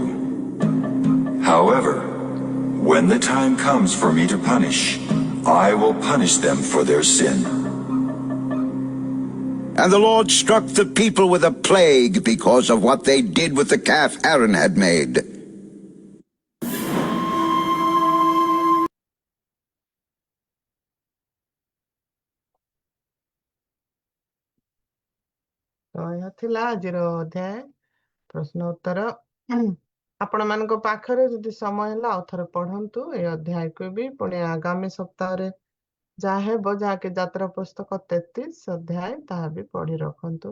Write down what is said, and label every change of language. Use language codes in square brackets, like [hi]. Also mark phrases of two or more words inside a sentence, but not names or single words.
[en] However, when the time comes for me to punish, I will punish them for their sin. And the Lord struck the people with a plague because of what they did with the calf Aaron had made. [or] ତ ଏହା ଥିଲା ଆଜିର ଅଧ୍ୟାୟ ପ୍ରଶ୍ନ ଉତ୍ତର। ଆପଣ ମାନଙ୍କ ପାଖରେ ଯଦି ସମୟ ହେଲା ଆଉ ଥରେ ପଢନ୍ତୁ ଏ ଅଧ୍ୟାୟକୁ ବି, ପୁଣି ଆଗାମୀ ସପ୍ତାହରେ ଯାହା ହେବ, ଯାହାକି ଯାତ୍ରା ପୁସ୍ତକ 33 ଅଧ୍ୟାୟ, ତାହା ବି ପଢି ରଖନ୍ତୁ।